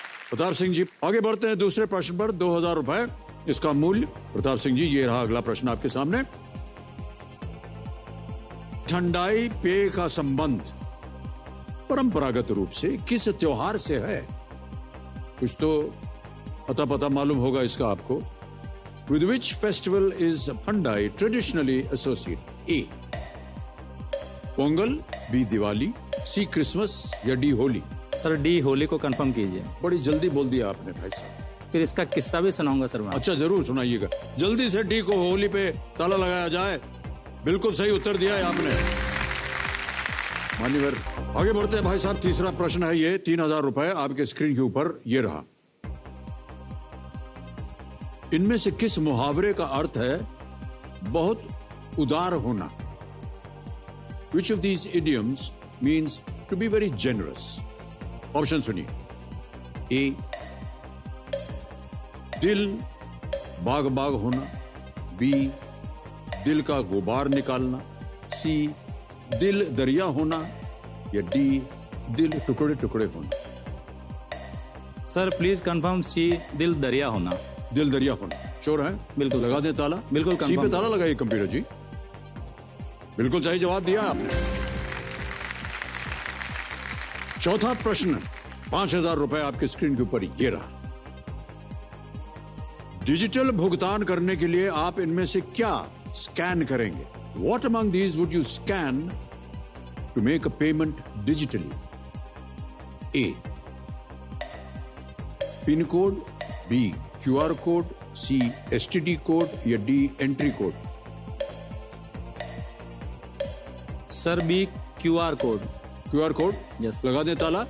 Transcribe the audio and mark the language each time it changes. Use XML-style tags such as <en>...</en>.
<hi>प्रताप सिंह जी आगे बढ़ते हैं दूसरे प्रश्न पर। 2000 रुपए इसका मूल्य। प्रताप सिंह जी, ये रहा अगला प्रश्न आपके सामने। ठंडाई पेय का संबंध परंपरागत रूप से किस त्योहार से है? कुछ तो अता पता मालूम होगा इसका आपको।</hi> <en>With which festival is thandai traditionally associated?</en> <hi>A Pongal, B Diwali, C Christmas या D Holi? Sir D Holi को कंफर्म कीजिए। बड़ी जल्दी बोल दिया आपने भाई साहब। फिर इसका किस्सा भी सुनाऊंगा सर मैं। अच्छा, जरूर सुनाइएगा। जल्दी से डी को होली पे ताला लगाया जाए। बिल्कुल सही उत्तर दिया है आपने, मान्यवर। आगे बढ़ते हैं भाई साहब। तीसरा प्रश्न है ये। 3000 रुपए आपके स्क्रीन के ऊपर ये रहा। इनमें से किस मुहावरे का अर्थ है बहुत उदार होना?</hi> <en>Which of these idioms means to be very generous?</en> <hi>Option सुनिए। ए दिल बाग बाग होना, बी दिल का गुबार निकालना, सी दिल दरिया होना या डी दिल टुकड़े टुकड़े होना? सर प्लीज कंफर्म सी दिल दरिया होना। दिल दरिया होना श्योर है? बिल्कुल लगा दें ताला। बिल्कुल सी पे कंफर्म। ताला लगाइए कंप्यूटर जी। बिल्कुल सही जवाब दिया आपने। चौथा प्रश्न 5000 रुपए आपके स्क्रीन के ऊपर ये रहा। डिजिटल भुगतान करने के लिए आप इनमें से क्या स्कैन करेंगे?</hi> <en>What among these would you scan to make a payment digitally?</en> <hi>A pin code, B QR code, C STD code या D entry code? Sir B QR code. QR code</hi> <en>Yes.</en> <hi>लगा दें ताला।</hi>